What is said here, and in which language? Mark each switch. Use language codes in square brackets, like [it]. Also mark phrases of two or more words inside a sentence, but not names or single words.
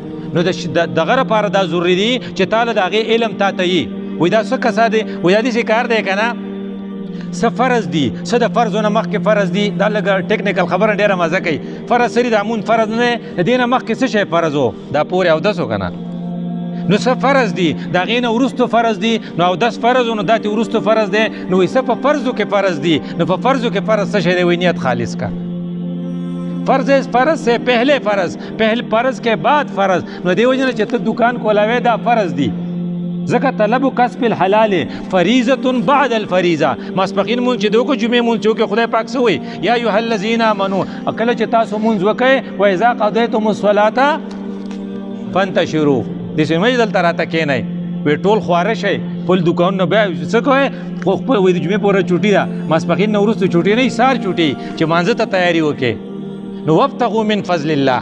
[ps] نو دغه لپاره دا ضروري دي چې تاله د هغې علم تا ته یي وایي دا څه کسه دی وایي دا داسې کار دی که نه څه فرض دي څه د فرضو نه مخکې فرض دي دا لږه ټیکنیکل خبره ډېره مزه کوي. فرض سري د امون فرض نه دی د دې نه مخکې څه شی فرض و دا پورې اودس و که نه نو څه فرض دي د هغې نه وروستو فرض دي نو اودس فرض و نو دا تې وروستو فرض دی نو وایي څه په فرضو کې فرض دي نو په فرضو کې فرض څه شی دی وایي نیت خالص کا. [ur] فرض فرض سے پہلے فرض کے بعد فرض [ps] نو دی وجه چې ته دکان کولاوی دا فرض دی ځکه [ar] طلب کسب الحلال فریضه بعد الفریضه. [ps] ماسپخین مونږ چې دوکو جمعې مونږ چې خدای پاک څه وایي [ar] یا ایها الذین آمنوا [ps] کله چې تاسو مونځ وکئ [ar] و اذا قضیتم الصلاة فانتشروا [ps] داسې مه دلته راته کښېنئ وایي ټول خواره شئ خپل دکانونه بیا څه کوئ خو خپل وایي د جمعې پوره چوټي ده ماسپخین نه وروسته چوټي نه سار چوټي چې مانځه ته تیاري وکړې نو [ar] وابتغوا من فضل الله.